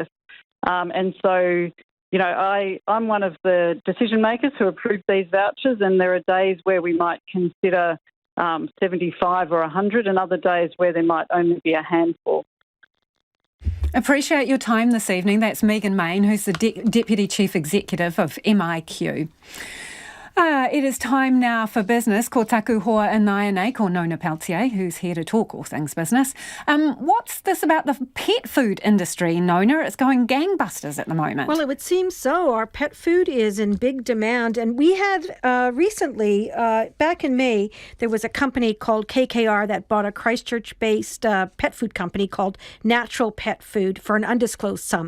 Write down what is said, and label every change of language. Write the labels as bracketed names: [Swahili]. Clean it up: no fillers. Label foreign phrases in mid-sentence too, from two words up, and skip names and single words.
[English] And so, I'm one of the decision makers who approve these vouchers, and there are days where we might consider 75 or 100 and other days where there might only be a handful. Appreciate your time this evening. That's Megan Main, who's the Deputy Chief Executive of MIQ. It is time now for business. [Māori] Ko taku hoa anai nei, ko Nona Peltier, [English] who's here to talk all things business. What's this about the pet food industry, Nona? It's going gangbusters at the moment. Well, it would seem so. Our pet food is in big demand. And we had recently, back in May, there was a company called KKR that bought a Christchurch-based pet food company called Natural Pet Food for an undisclosed sum.